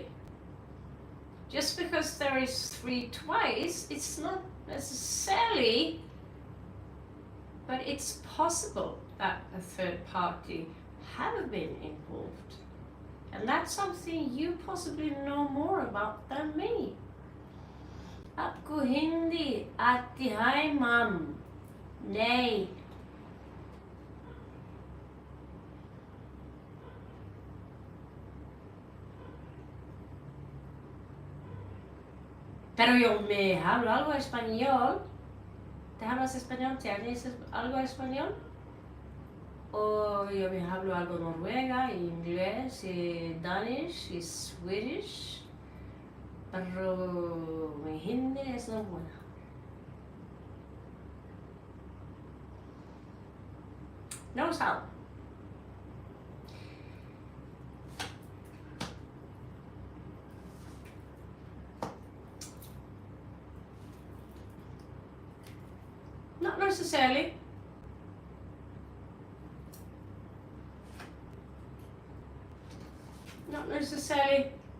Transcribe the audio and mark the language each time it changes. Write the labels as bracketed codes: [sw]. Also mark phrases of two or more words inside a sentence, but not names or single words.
[en] Just because there is 3 twice, it's not necessarily, but it's possible that a third party have been involved. And that's something you possibly know more about than me. [hi] आपको हिंदी आती है मम? नहीं. [es] Pero yo me hablo algo español. ¿Te hablas español? ¿Tienes algo español? O yo me hablo algo noruega, inglés, Danish, Swedish. Pero mi hindi es no buena. No sao. [en] Not necessarily. Not necessarily.